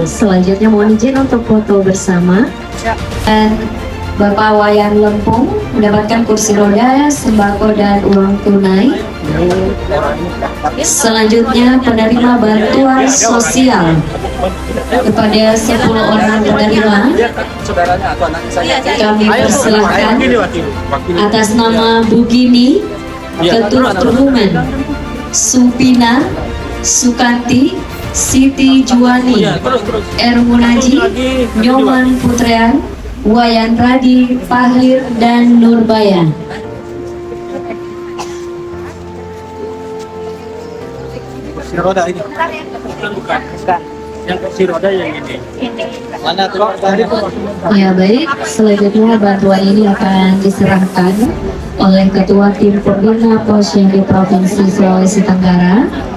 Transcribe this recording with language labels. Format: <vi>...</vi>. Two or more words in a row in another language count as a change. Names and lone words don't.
<id>Selanjutnya mohon izin untuk foto bersama. Dan Bapak Wayan Lempung mendapatkan kursi roda, sembako dan uang tunai. Selanjutnya penerima bantuan sosial kepada 10 orang penerima. Kami persilahkan atas nama Bu Gini, Ketut Perhubungan, Supina, Sukanti, Siti Juwani, Ermunaji, Nyoman Putrean, Wayan Radi, Fahlir, dan Nurbayan. Kursi roda ini. Bukan. Yang kursi roda yang ini. Mana tuh? Ya baik, selanjutnya bantuan ini akan diserahkan oleh Ketua Tim Pembina Posyandu Provinsi Sulawesi Tenggara.</id>